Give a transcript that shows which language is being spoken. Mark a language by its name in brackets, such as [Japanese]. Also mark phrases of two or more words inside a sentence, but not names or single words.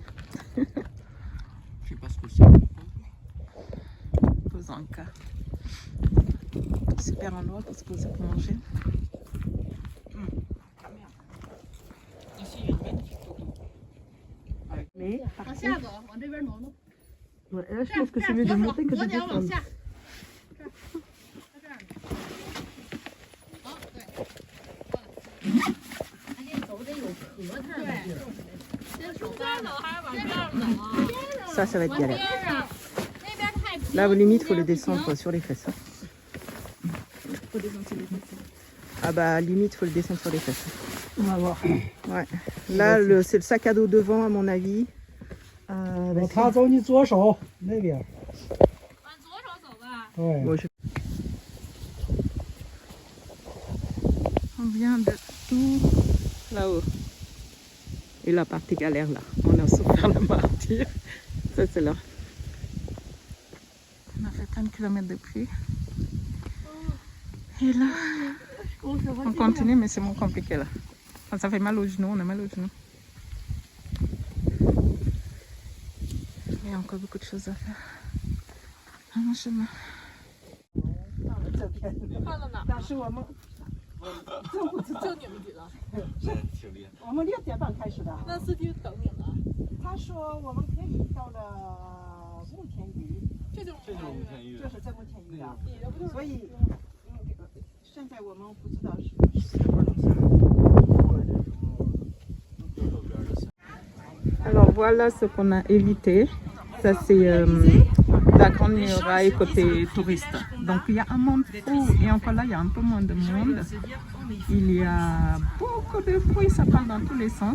[French] Je sais pas ce que c'est. Pause en cas. Super endroit pour se poser pour manger. Ici, il y a une magnifique photo. Mais [Chinese] 往下走，往这边挪挪。 [French] ouais, là, je pense que c'est mieux de monter que de [Chinese] 左脚往 [French] descendre. [Chinese] 下。这儿，到这儿。好，对。而且走得有核桃的地儿。先从这儿走还是往这儿走啊？ [French] Ça, ça va être [Chinese] 往 [French] galère. [Chinese] 边上，那边太平。 [French] Là, limite, il faut le descendre sur les fesses. Ah bah, limite, il faut le descendre sur les fesses. On va voir. Ouais. Là, c'est le sac à dos devant, à mon avis. Bah, [Chinese] 他走你左手那边，往左手走吧。对。 [French] bon, je- On vient de tout là-haut. Et la partie galère, là. On a souffert le martyr. Ça, c'est là. On a fait plein de kilomètres depuis. Et là, on continue, mais c'est moins compliqué là. Enfin, ça fait mal aux genoux, on a mal aux genoux. Il y a encore beaucoup de choses à faire. Ah, mon chemin. [Chinese] 但是我们就你们几个？我们6点半开始的。那司机等你们。他说我们可以到了慕田峪，这就是就是在慕田峪的，所以现在我们不知道是。 [French] Alors voilà ce qu'on a évité. Ça c'est la grande muraille côté touriste. Donc il y a un monde fou et encore là il y a un peu moins de monde. Il y a beaucoup de bruit, ça parle dans tous les sens.